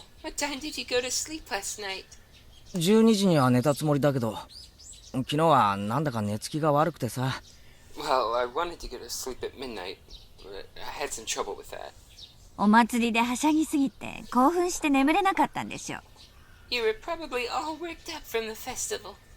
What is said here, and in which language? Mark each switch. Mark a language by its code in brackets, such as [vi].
[en] What time did you go to sleep last night? [ja] 12時には寝たつもりだけど、昨日はなんだか寝つきが悪くてさ。 [en] Well, I wanted to go to sleep at midnight, but I had some trouble with that. [ja] お祭りではしゃぎすぎて興奮して眠れなかったんでしょう。 [en] You were probably all worked up from the festival.